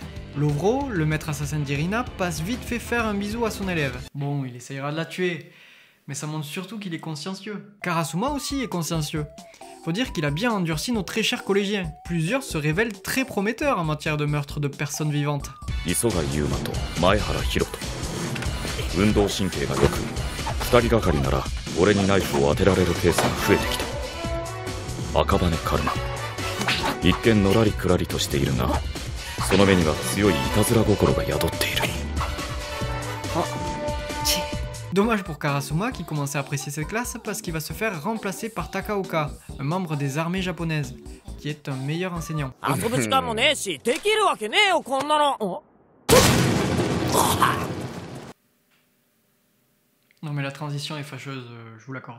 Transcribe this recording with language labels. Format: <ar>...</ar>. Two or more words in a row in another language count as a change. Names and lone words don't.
<fr>Lovro, le maître assassin d'Irina, passe vite fait faire un bisou à son élève. Bon, il essayera de la tuer, mais ça montre surtout qu'il est consciencieux. Karasuma aussi est consciencieux. Faut dire qu'il a bien endurci nos très chers collégiens. Plusieurs se révèlent très prometteurs en matière de meurtre de personnes vivantes.</fr> <ja>Isoga Yuma to Maehara Hiroto. 運動神経が良く, 2人がかりなら俺にナイフを当てられるケースが増えてきた。赤羽カルマ。一見のらりくらりとしているが、その目には強いいたずら心が宿っている。</ja> <fr>Dommage pour Karasuma qui commençait à apprécier cette classe parce qu'il va se faire remplacer par Takaoka, un membre des armées japonaises, qui est un meilleur enseignant. Non mais la transition est fâcheuse, je vous l'accorde.</fr>